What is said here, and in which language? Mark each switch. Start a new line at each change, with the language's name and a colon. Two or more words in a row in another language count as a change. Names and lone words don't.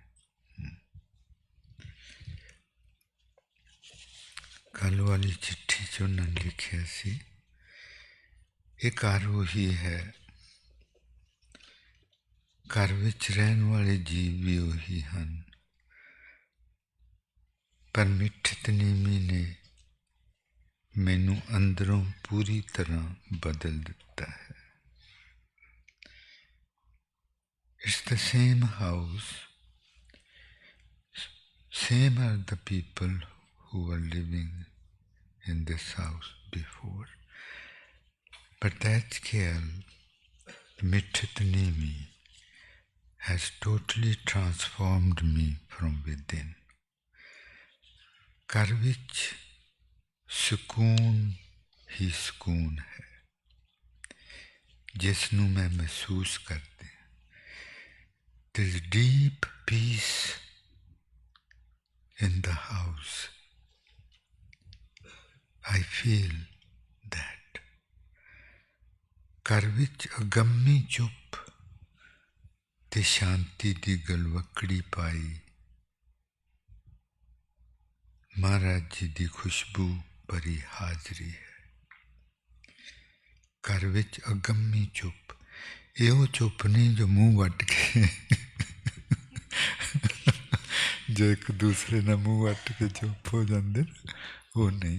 Punjabi: ਕੱਲ੍ਹ ਵਾਲੀ ਚਿੱਠੀ 'ਚ ਉਹਨਾਂ ਨੇ ਲਿਖਿਆ ਸੀ, ਇਹ ਘਰ ਉਹੀ ਹੈ, ਘਰ ਵਿੱਚ ਰਹਿਣ ਵਾਲੇ ਜੀਵ ਵੀ ਉਹੀ ਹਨ, ਪਰ ਮਿੱਠਤ ਨੀਮੀ ਨੇ ਮੈਨੂੰ ਅੰਦਰੋਂ ਪੂਰੀ ਤਰ੍ਹਾਂ ਬਦਲ ਦਿੱਤਾ ਹੈ।
English: It's the same house, same are the people who were living in this house before, but that girl, Mitthit Nimi, has totally transformed me from within.
Punjabi: ਘਰ ਵਿੱਚ ਸਕੂਨ ਹੀ ਸਕੂਨ ਹੈ, ਜਿਸ ਨੂੰ ਮੈਂ ਮਹਿਸੂਸ ਕਰਦੀ।
English: There is deep peace in the house. I feel that.
Punjabi: ਘਰ ਵਿੱਚ ਅਗੰਮੀ ਚੁੱਪ ਤੇ ਸ਼ਾਂਤੀ ਦੀ ਗਲਵੱਕੜੀ ਪਾਈ ਮਹਾਰਾਜ ਜੀ ਦੀ ਖੁਸ਼ਬੂ ਭਰੀ ਹਾਜ਼ਰੀ ਹੈ। ਘਰ ਵਿੱਚ ਅਗੰਮੀ ਚੁੱਪ, ਇਹੋ ਚੁੱਪ ਨਹੀਂ ਜੋ ਮੂੰਹ ਵੱਟ ਕੇ ਜੋ ਇੱਕ ਦੂਸਰੇ ਨਾਲ ਮੂੰਹ ਵੱਟ ਕੇ ਚੁੱਪ ਹੋ ਜਾਂਦੇ, ਉਹ ਨਹੀਂ।